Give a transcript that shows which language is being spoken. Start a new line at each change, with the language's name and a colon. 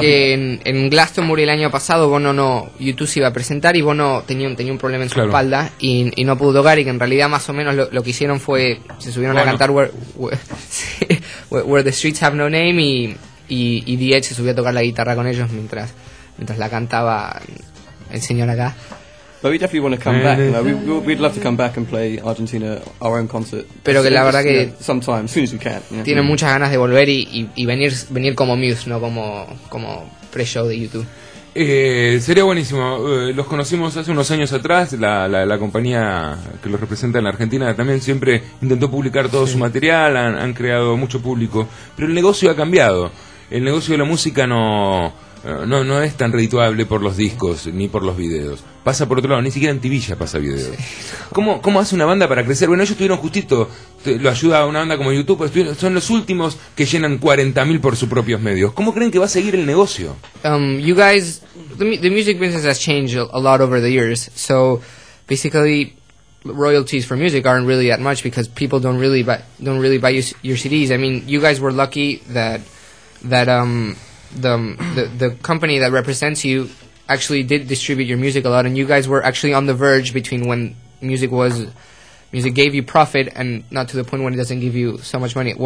Spanish: que en Glastonbury el año pasado Bono no, YouTube se iba a presentar y Bono tenía un problema en su espalda y no pudo tocar, y que en realidad más o menos lo que hicieron fue se subieron a cantar where the Streets Have No Name y The Edge se subió a tocar la guitarra con ellos mientras la cantaba el señor acá.
English: But we definitely want to come back. You know, we'd love to come back and play Argentina our own concert.
Spanish: Pero que la verdad que
English: sometime, as soon as we can. Yeah.
Spanish: Tienen muchas ganas de volver y venir como Muse, no como pre-show de YouTube. Sería buenísimo. Los conocimos hace unos años atrás. La compañía que los representa en la Argentina también siempre intentó publicar todo su material. Han creado mucho público, pero el negocio ha cambiado. El negocio de la música no es tan redituable por los discos ni por los videos. Pasa por otro lado, ni siquiera en TV ya pasa video. Sí. ¿Cómo hace una banda para crecer? Bueno, ellos tuvieron justito, lo ayuda a una banda como YouTube, son los últimos que llenan 40.000 por sus propios medios. ¿Cómo creen que va a seguir el negocio?
English: You guys, the music business has changed a lot over the years. So, basically, royalties for music aren't really that much because people don't really buy your CDs. I mean, you guys were lucky that the company that represents you actually did distribute your music a lot, and you guys were actually on the verge between when music gave you profit and not to the point when it doesn't give you so much money.